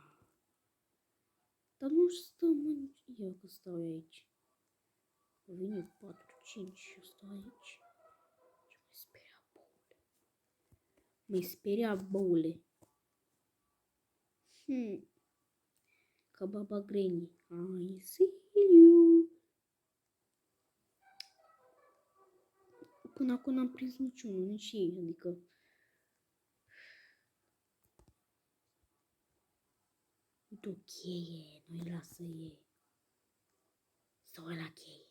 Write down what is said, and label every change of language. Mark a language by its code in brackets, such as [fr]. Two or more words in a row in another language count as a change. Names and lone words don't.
[ro] Dar nu stăm eu că stau aici. Vine 4-5 și eu stau aici. Și mă speria boule. Mă speria boule. Ca Baba Granny. [en] I see you. [ro] Până acum n-am prins niciunul, nici ei, adică... Uite o cheie, nu-i lasă ei. Stau la cheie.